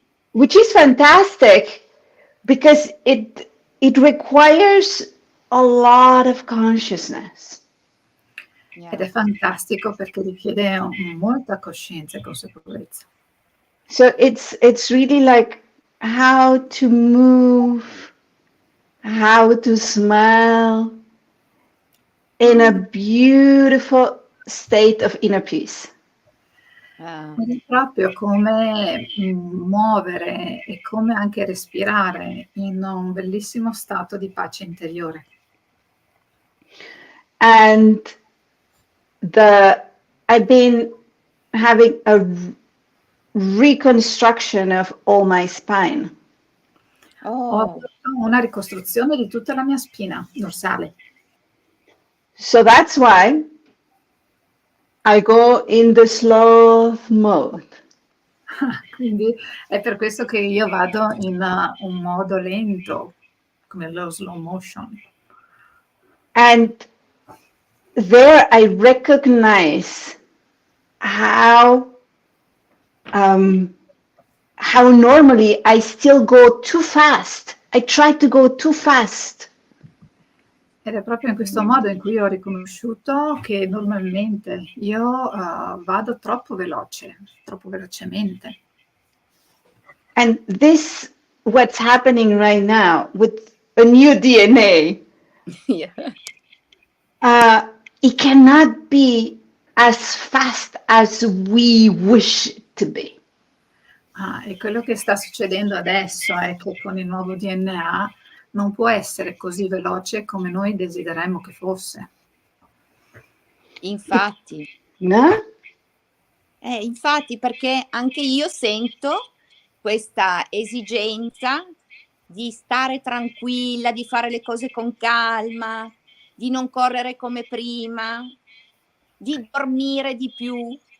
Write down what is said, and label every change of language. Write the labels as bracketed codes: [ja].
[en] Which is fantastic because it requires a lot of consciousness. [it] Ed è fantastico perché richiede molta coscienza e consapevolezza. [en] So it's really like how to move, how to smile in a beautiful state of inner peace. [it] È proprio come muovere e come anche respirare in un bellissimo stato di pace interiore. [en] And I've been having a reconstruction of all my spine. [it] Ho una ricostruzione di tutta la mia spina dorsale. [en] So that's why I go in the sloth mode. [it] Quindi è per questo che io vado in un modo lento, come lo slow motion. [en] And there I recognize how normally I still go too fast. I try to go too fast. [it] Ed è proprio in questo modo in cui ho riconosciuto che normalmente io vado troppo velocemente. [en] And this, what's happening right now with a new DNA, it cannot be as fast as we wish it to be. [it] E quello che sta succedendo adesso è che con il nuovo DNA non può essere così veloce come noi desideremmo che fosse. Infatti, No? infatti, perché anche io sento questa esigenza di stare tranquilla, di fare le cose con calma, di non correre come prima, di dormire di più,